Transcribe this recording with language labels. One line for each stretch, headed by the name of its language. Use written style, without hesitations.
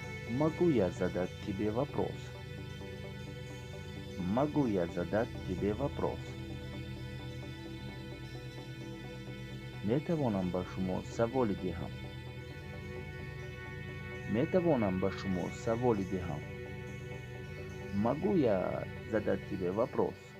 Russian: Могу я задать тебе вопрос? Могу я задать тебе вопрос?
Tajik: метавонам ба шумо саволе диҳам. метавонам ба шумо саволе диҳам.
Russian: Могу я задать тебе вопрос?